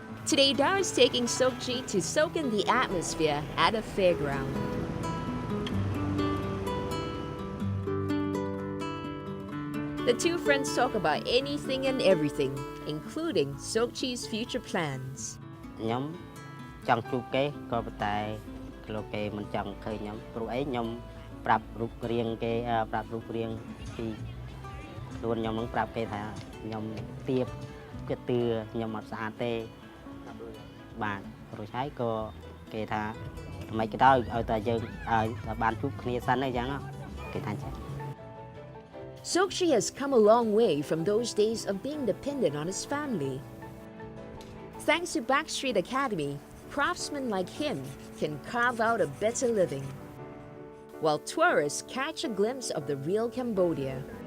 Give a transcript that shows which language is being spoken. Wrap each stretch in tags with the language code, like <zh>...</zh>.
<en>Today, Dara is taking Sokchi to soak in the atmosphere at a fairground. The two friends talk about anything and everything, including Sokchi's future plans.</en> <km>ខ្ញុំចង់ជួបគេក៏ប៉ុន្តែលោកគេមិនចង់ឃើញខ្ញុំព្រោះអីខ្ញុំប្រាប់រូបរាងគេប្រាប់រូបរាងពីខ្លួនខ្ញុំនឹងប្រាប់គេថាខ្ញុំទៀបគឺទឿខ្ញុំអត់ស្អាតទេបាទព្រោះហើយក៏គេថាមិនក៏ដោយឲ្យតែយើងឲ្យបានជួបគ្នាសិនអីចឹងគេថាចឹង</km> <en>Sokchi has come a long way from those days of being dependent on his family. Thanks to Backstreet Academy, craftsmen like him can carve out a better living, while tourists catch a glimpse of the real Cambodia.</en>